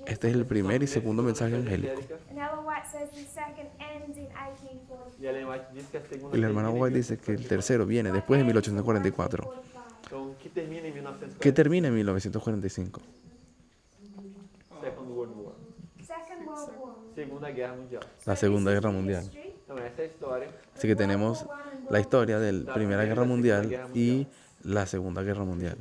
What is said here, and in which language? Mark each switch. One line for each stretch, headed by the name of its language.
Spanish: Este es el primer y segundo mensaje angélico.
English: And Ellen White says the second ends in 1844.
Portuguese: E Ellen White diz que a segunda
Spanish: Y la hermana White dice que el tercero viene después de 1844,
Portuguese: Então, que termina em 1945.
Spanish: que termina en 1945,
English: Second World War. Second World War.
Spanish: Segunda Guerra Mundial. la Segunda Guerra Mundial.
English: History.
Portuguese: Então essa é a história.
Spanish: Así que tenemos la historia de la Primera Guerra Mundial y la Segunda Guerra Mundial.